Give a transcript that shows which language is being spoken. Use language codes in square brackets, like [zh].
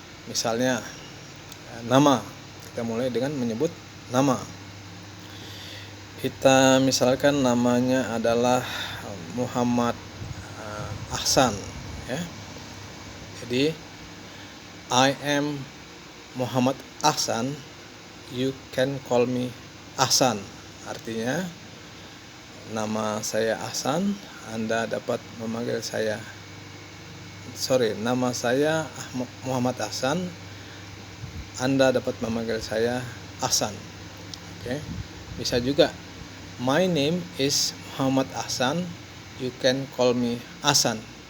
[id] Misalnya nama, kita mulai dengan menyebut nama. Kita misalkan namanya adalah Muhammad Ahsan, ya. [en] Jadi I am Muhammad Ahsan, you can call me Ahsan. [id] Artinya nama saya Ahsan, Anda dapat memanggil saya. Nama saya Muhammad Ahsan, Anda dapat memanggil saya Ahsan. Oke. Bisa juga [en] my name is Muhammad Ahsan, you can call me Ahsan.